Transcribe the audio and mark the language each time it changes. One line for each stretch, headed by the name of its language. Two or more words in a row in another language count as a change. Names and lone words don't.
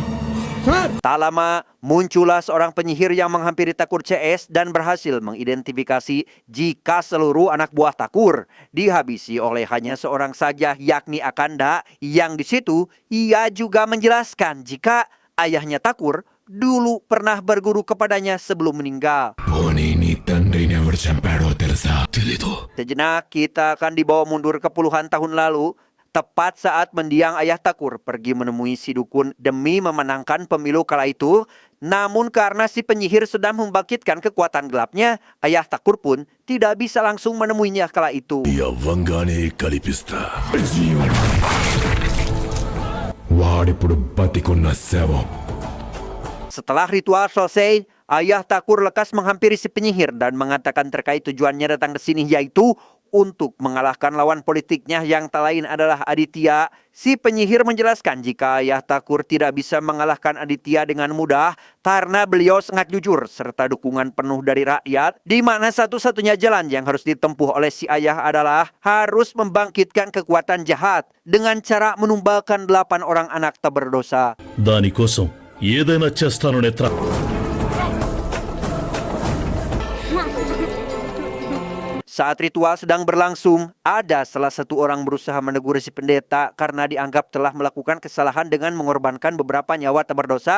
Indonesian: Tak lama, muncullah seorang penyihir yang menghampiri Thakur CS dan berhasil mengidentifikasi jika seluruh anak buah Thakur dihabisi oleh hanya seorang saja, yakni Akanda, yang di situ ia juga menjelaskan jika ayahnya Thakur dulu pernah berguru kepadanya sebelum meninggal.
Telugu: Bonini తండ్రిని ఎవరు చంపాడో తెలుసా? తెలీదు.
Indonesian: Sejenak kita akan dibawa mundur ke puluhan tahun lalu, tepat saat mendiang ayah Thakur pergi menemui si dukun demi memenangkan pemilu kala itu. Namun karena si penyihir sedang membangkitkan kekuatan gelapnya, ayah Thakur pun tidak bisa langsung menemuinya kala itu.
Telugu: ఈ అవ్వంగానే కలిపిస్తా. వాడిప్పుడు బతికున్న శవం.
Indonesian: Setelah ritual selesai, ayah Takur lekas menghampiri si penyihir dan mengatakan terkait tujuannya datang ke sini, yaitu untuk mengalahkan lawan politiknya yang tak lain adalah Aditya. Si penyihir menjelaskan jika ayah Takur tidak bisa mengalahkan Aditya dengan mudah karena beliau sangat jujur serta dukungan penuh dari rakyat, di mana satu-satunya jalan yang harus ditempuh oleh si ayah adalah harus membangkitkan kekuatan jahat dengan cara menumbalkan 8 orang anak tak berdosa.
Telugu: దానికోసం ఏదైనా చేస్తాను నేత్ర.
Indonesian: Saat ritual sedang berlangsung, ada salah satu orang berusaha menegur si pendeta karena dianggap telah melakukan kesalahan dengan mengorbankan beberapa nyawa tak berdosa.